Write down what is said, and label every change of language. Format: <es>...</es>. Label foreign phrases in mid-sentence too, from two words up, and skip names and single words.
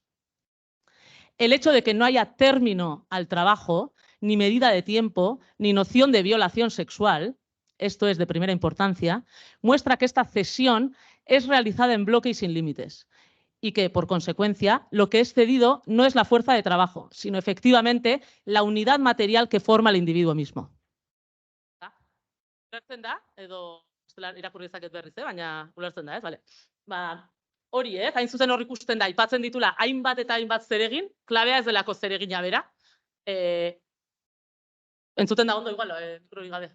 <es>El hecho de que no haya término al trabajo, ni medida de tiempo, ni noción de violación sexual, esto es de primera importancia, muestra que esta cesión es realizada en bloque y sin límites, y que, por consecuencia, lo que es cedido no es la fuerza de trabajo, sino efectivamente la unidad material que forma el individuo mismo.</es> <eu>Ulertzen da, edo irakurri dezaket berriz, baina ulertzen da, ez? Vale. Hori, hain zuzen hor ikusten da, aipatzen ditula hainbat eta hainbat zeregin, klabea ez delako zeregina bera. Entzuten da ondo, igual, mikrorik gabe.</eu>